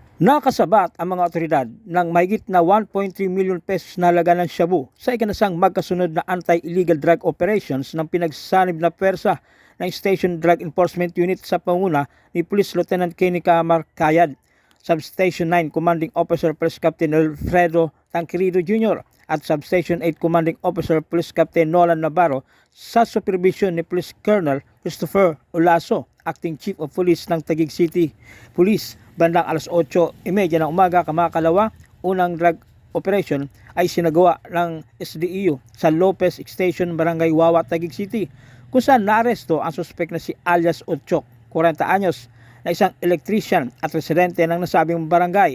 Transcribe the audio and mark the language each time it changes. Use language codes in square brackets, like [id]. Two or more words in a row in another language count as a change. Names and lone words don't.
[tl] Nakasabat ang mga otoridad ng mahigit na 1.3 million pesos na halaga ng shabu sa ikinasang magkasunod na [en] anti-illegal drug operations [tl] ng pinagsanib na pwersa ng Station Drug Enforcement Unit sa panguna ni Police Lieutenant Kenny Camarcayad, Substation 9 [en] Commanding Officer [tl] Police Captain Alfredo Tanquerido Jr. at Substation 8 [en] Commanding Officer [tl] Police Captain Nolan Navarro sa supervision ni Police Colonel Christopher Olaso, [en] Acting Chief of Police [tl] ng Taguig City Police. Bandang alas 8:30 ng umaga kamakalawa, unang drug operation ay sinagawa ng SDEU sa Lopez Station, Barangay Wawa, Taguig City, kung saan naaresto ang suspek na si alias Otchok, 40 anyos, na isang electrician at residente ng nasabing barangay.